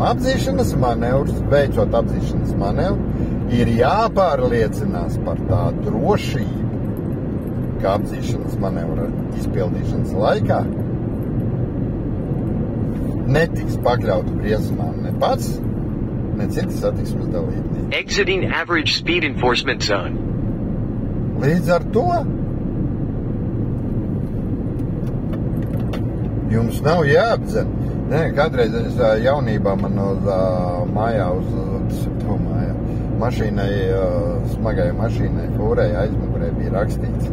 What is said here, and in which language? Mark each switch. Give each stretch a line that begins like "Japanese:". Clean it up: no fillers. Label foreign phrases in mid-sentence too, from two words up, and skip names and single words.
Latvian: Apdzīšanas manevrs, veicot apdzīšanas manevru, ir jāpārliecinās par tā drošību, ka apdzīšanas manevra izpildīšanas laikā netiks pakļauti briesmām ne pats, ne citi satiksmes dalībnieki.
English: Exiting average speed enforcement zone.
Latvian: Līdz ar to jums nav jāapdzen. Nē, kādreiz es jaunībā man uz mājā, mašīnai, smagai mašīnai, fūrei aizmugurē bija rakstīts.